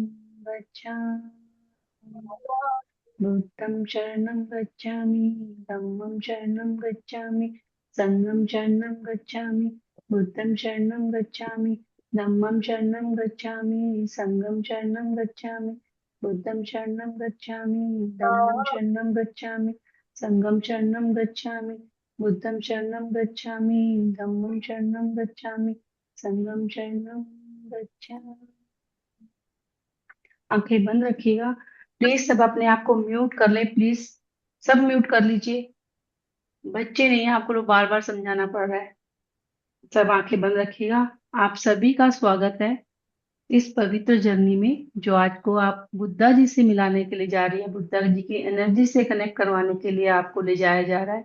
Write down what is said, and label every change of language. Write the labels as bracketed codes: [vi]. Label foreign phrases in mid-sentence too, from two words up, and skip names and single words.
[pi] गच्छामि, बुद्धं शरणं गच्छामि, धम्मं शरणं गच्छामि, संघं शरणं गच्छामि, बुद्धं शरणं गच्छामि, धम्मं शरणं गच्छामि, संघं शरणं गच्छामि, बुद्धं शरणं गच्छामि, धम्मं शरणं गच्छामि, संघं शरणं गच्छामि, बुद्धं शरणं गच्छामि, धम्मं शरणं गच्छामि, संघं शरणं गच्छामि। [hi] आंखें बंद रखिएगा। प्लीज सब अपने आप को म्यूट कर ले, प्लीज सब म्यूट कर लीजिए। बच्चे नहीं है, आपको बार बार समझाना पड़ रहा है। सब आंखें बंद रखिएगा। आप सभी का स्वागत है इस पवित्र जर्नी में, जो आज को आप बुद्धा जी से मिलाने के लिए जा रही है, बुद्धा जी की एनर्जी से कनेक्ट करवाने के लिए आपको ले जाया जा रहा है।